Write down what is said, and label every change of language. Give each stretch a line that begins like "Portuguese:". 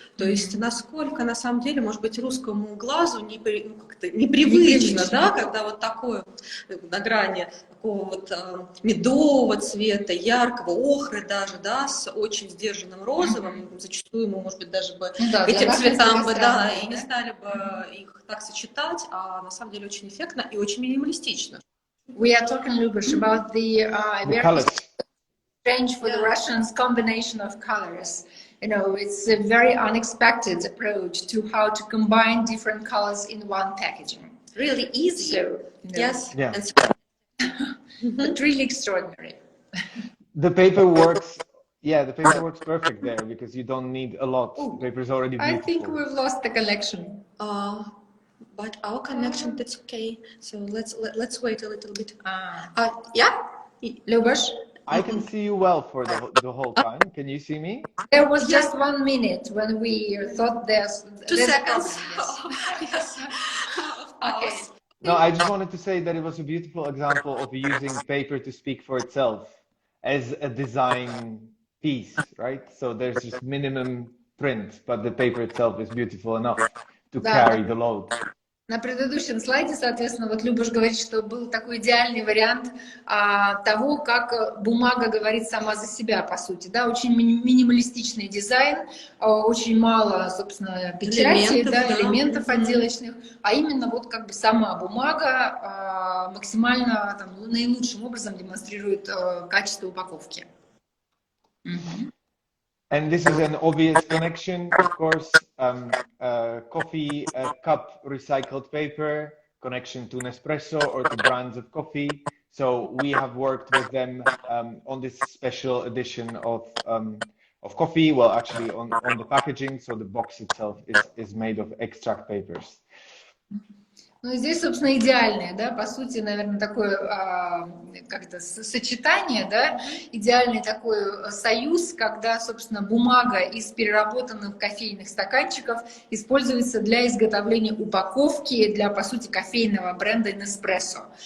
Russian: То есть, насколько на самом деле, может быть, русскому глазу непривычно, да, когда вот такое на грани такого вот медового цвета, яркого, охры даже, да, с очень сдержанным розовым, зачастую мы, может быть, даже бы этим цветам бы, да, и не стали бы их так сочетать, а на самом деле очень эффектно и очень минималистично.
English: We are talking, Luboš, about the colors. Strange for the Russians combination of colors. You know, it's a very unexpected approach to how to combine different colors in one packaging. Really easy. So, yes. Yeah. But really extraordinary. The paper works. Yeah, the paper works perfect there because you don't need a lot. The paper is already beautiful. I think we've lost the connection. But our connection, that's okay. So let's wait a little bit. Yeah, Luboš? I can see you well for the whole time. Can you see me? There was just 1 minute when we thought there's 2 seconds. Yes. Okay. No, I just wanted to say that it was a beautiful example of using paper to speak for itself. as a design piece, right? So there's just minimum print, but the paper itself is beautiful enough to carry the load.
Russian: На предыдущем слайде, соответственно, вот Любаш говорит, что был такой идеальный вариант того, как бумага говорит сама за себя, по сути, да, очень минималистичный дизайн, очень мало, собственно, печати, элементов отделочных, а именно вот как бы сама бумага максимально, там, наилучшим образом демонстрирует качество упаковки.
English: And this is an obvious connection, of course, coffee cup recycled paper, connection to Nespresso or to brands of coffee. So we have worked with them on this special edition of coffee, well, actually on the packaging, so the box itself is made of extract papers.
Russian: Ну, здесь, собственно, идеальное, да, по сути, наверное, такое как-то сочетание, да, идеальный такой союз, когда, собственно, бумага из переработанных кофейных стаканчиков используется для изготовления упаковки для, по сути, кофейного бренда Nespresso.